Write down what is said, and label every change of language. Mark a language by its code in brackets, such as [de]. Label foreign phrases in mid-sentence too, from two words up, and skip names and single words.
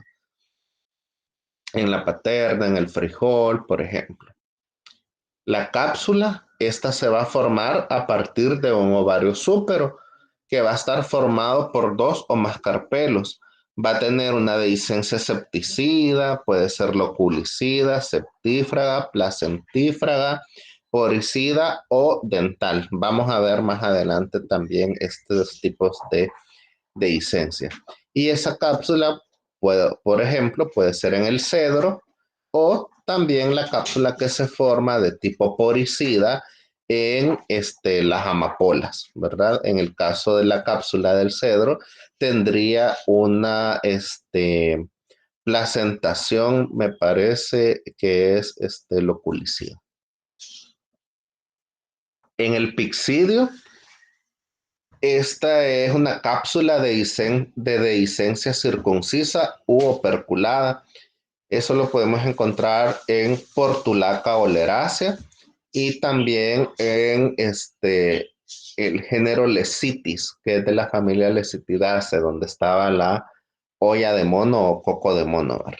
[es] En la paterna, en el frijol, por ejemplo. La cápsula, esta se va a formar a partir de un ovario súpero que va a estar formado por dos o más carpelos. Va a tener una dehiscencia septicida, puede ser loculicida, septífraga, placentífraga, poricida o dental. Vamos a ver más adelante también estos tipos de dehiscencia. Y esa cápsula, por ejemplo, puede ser en el cedro o también la cápsula que se forma de tipo poricida en las amapolas, ¿verdad? En el caso de la cápsula del cedro, tendría una placentación, me parece que es loculicida. En el pixidio, esta es una cápsula de dehiscencia circuncisa u operculada. Eso lo podemos encontrar en Portulaca oleracea y también en el género Lecitis, que es de la familia Lecitidaceae, donde estaba la olla de mono o coco de mono, ¿verdad?